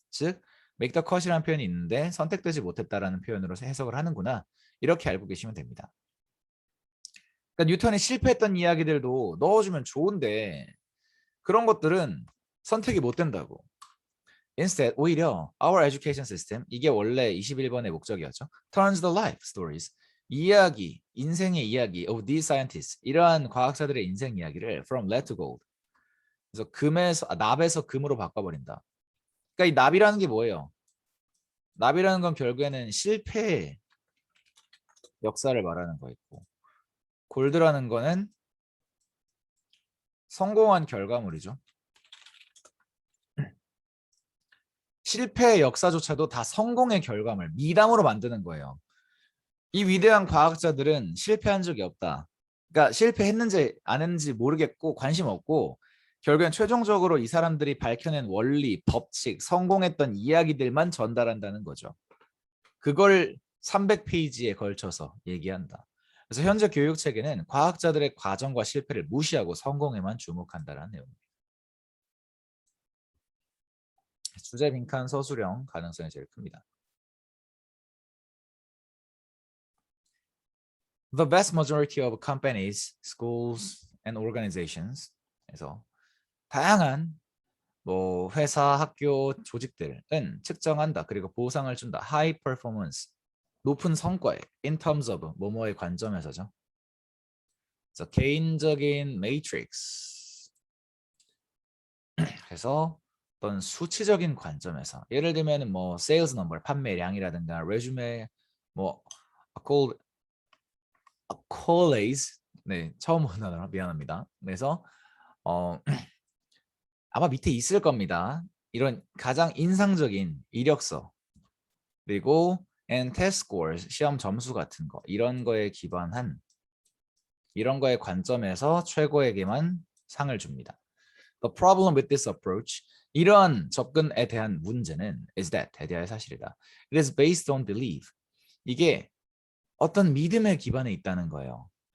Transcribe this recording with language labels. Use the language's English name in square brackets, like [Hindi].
[Korean] 즉 make the cut이라는 표현이 있는데 선택되지 못했다라는 표현으로 해석을 하는구나. 이렇게 알고 계시면 됩니다. 그러니까 뉴턴이 실패했던 이야기들도 넣어주면 좋은데 그런 것들은 선택이 못 된다고. [English] Instead, [Korean] 오히려 [English] our education system, [Korean] 이게 원래 21번의 목적이었죠. [English] Turns the life stories, [Korean] 이야기, 인생의 이야기 [English] of these scientists, [Korean] 이러한 과학자들의 인생 이야기를 [English] from lead to gold. [Korean] 그래서 납에서 금으로 바꿔버린다. 그러니까 이 납이라는 게 뭐예요? 납이라는 건 결국에는 실패의 역사를 말하는 거였고, 골드라는 거는 성공한 결과물이죠. 실패의 역사조차도 다 성공의 결과물, 미담으로 만드는 거예요. 이 위대한 과학자들은 실패한 적이 없다. 그러니까 실패했는지 안 했는지 모르겠고 관심 없고 결국엔 최종적으로 이 사람들이 밝혀낸 원리, 법칙, 성공했던 이야기들만 전달한다는 거죠. 그걸 300페이지에 걸쳐서 얘기한다. 그래서 현재 교육 체계는 과학자들의 과정과 실패를 무시하고 성공에만 주목한다는 내용입니다. 주제 빈칸 서술형 가능성이 제일 큽니다. [English] The vast majority of companies, schools, and organizations. [Korean] 그래서 다양한 뭐 회사, 학교, 조직들은 측정한다. 그리고 보상을 준다. [English] High performance, [Korean] 높은 성과에 [English] in terms of [Korean] 뭐뭐의 관점에서죠. 그래서 개인적인 매트릭스. 그래서 어떤 수치적인 관점에서 예를 들면 뭐 [English] sales number, [Korean] 판매량이라든가 resume, 뭐 accolades, 네 처음 본 단어라 미안합니다. 그래서 아마 밑에 있을 겁니다. 이런 가장 인상적인 이력서 그리고 [English] and test scores [Korean] 시험 점수 같은 거 이런 거에 기반한 이런 거의 관점에서 최고에게만 상을 줍니다. [English] The problem with this approach [Korean] 이러한 접근에 대한 문제는 [English] is that [Korean] 대대의 사실이다. [English] It is based on belief. [Korean] 이게 어떤 믿음에 기반해 있다는 거예요.